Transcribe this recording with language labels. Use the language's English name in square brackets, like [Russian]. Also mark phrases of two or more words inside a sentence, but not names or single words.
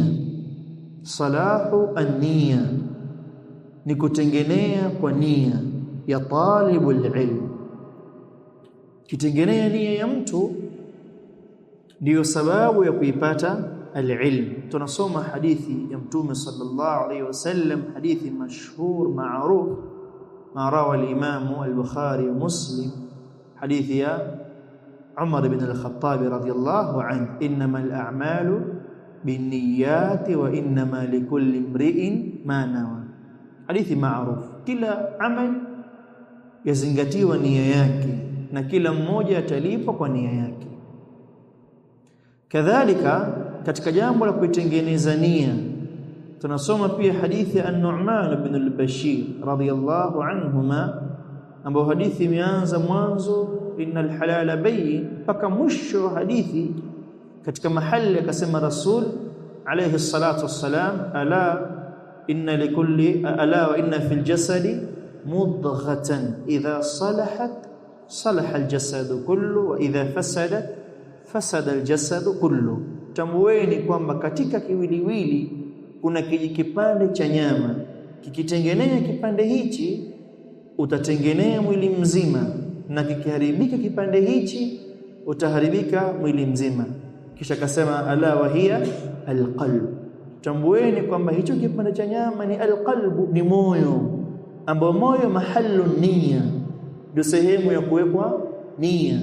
[Arabic] صلاح النية [Swahili] ni kutengenea kwa nia ya [Arabic] طالب العلم. [Swahili] Kitengenea nia ya mtu ndiyo sababu ya kuipata al-ilm. Tunasoma hadithi ya Mtume [Arabic] صلى الله عليه وسلم, [Swahili] hadithi [Arabic] مشهور معروف ما روى الإمام البخاري ومسلم, [Swahili] hadithi ya Umar ibn al-Khattab [Arabic] رضي الله عنه, إنما الأعمال بالنيات وإنما لكل امرئ ما نوى. [Swahili] Hadithi maruf, kila amal yazingatiwa nia yake na kila mmoja atalipwa kwa nia yake. Kadhalika katika jambo la kuitengeneza nia tunasoma pia hadithi ya An-Nu'man ibn al-Bashir [Arabic] رضي الله عنهما, [Swahili] ambayo hadithi imeanza mwanzo [Arabic] إن الحلال بين [Swahili] mpaka mwisho hadithi. Katika mahali akasema Rasul [Arabic] عليه الصلاة والسلام ألا وإن في الجسد مضغة إذا صلحت صلح الجسد كله وإذا فسدت فسد الجسد كله. [Swahili] Tambueni kwamba katika kiwiliwili kuna kijikipande cha nyama, kikitengenea kipande hichi utatengenea mwili mzima, na kikiharibika kipande hichi utaharibika mwili mzima. Kisha akasema [Arabic] ألا وهي القلب, [Swahili] tambueni kwamba hicho kipande cha nyama ni alqalbu, ni moyo, ambao moyo [Arabic] محل النية, [Swahili] ndio sehemu ya kuwekwa nia.